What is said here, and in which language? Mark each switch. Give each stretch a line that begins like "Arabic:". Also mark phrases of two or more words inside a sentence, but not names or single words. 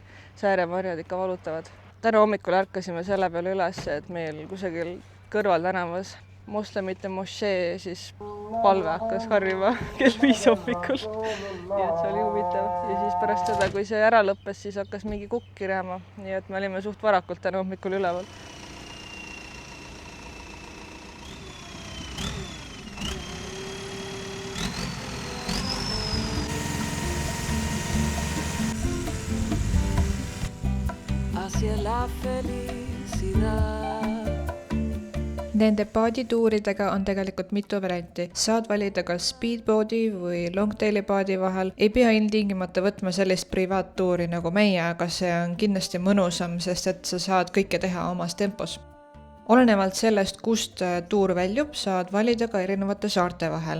Estonian: Sääremarjad ikka valutavad. Täna hommikul ärkasime selle peale üles, et meil kusagil kõrval tänavas moslemite mošee siis palve hakkas harjuma kell 5 hommikul. Nii et see oli huvitav. Ja siis pärast seda, kui see ära lõppes, siis hakkas mingi kukk kirjama. Nii et me olime suht varakult täna hommikul üleval.
Spanish: Hacia la felicidad.
Estonian: Nende paadituuridega on tegelikult mitu varianti. Saad valida kas speedboardi või longtaili paadi vahel. Ei pea ilmtingimata võtma sellist privaattuuri nagu meie, aga see on kindlasti mõnusam, sest et sa saad kõike teha omas tempos. Olenevalt sellest, kust tuur väljub, saad valida ka erinevate saarte vahel.